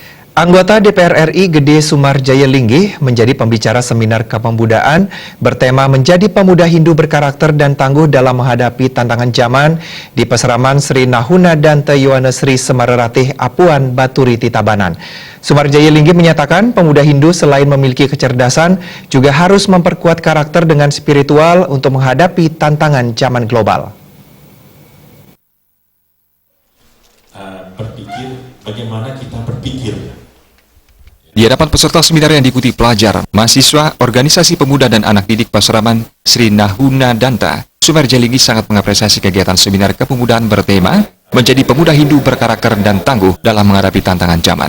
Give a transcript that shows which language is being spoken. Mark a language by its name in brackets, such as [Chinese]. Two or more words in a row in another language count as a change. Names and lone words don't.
[Indonesian] Anggota DPR RI Gede Sumarjaya Linggih menjadi pembicara seminar kepemudaan bertema menjadi pemuda Hindu berkarakter dan tangguh dalam menghadapi tantangan zaman di Peseraman Sri Nahuna Danta Yowana Sri Semarratih Apuan Baturiti Tabanan. Sumarjaya Linggih menyatakan pemuda Hindu selain memiliki kecerdasan juga harus memperkuat karakter dengan spiritual untuk menghadapi tantangan zaman global. Bagaimana kita berpikir. Di hadapan peserta seminar yang diikuti pelajar, mahasiswa, organisasi pemuda dan anak didik Paseraman Sri Nahuna Danta, Sumarjaya Linggih sangat mengapresiasi kegiatan seminar kepemudaan bertema menjadi pemuda Hindu berkarakter dan tangguh dalam menghadapi tantangan zaman.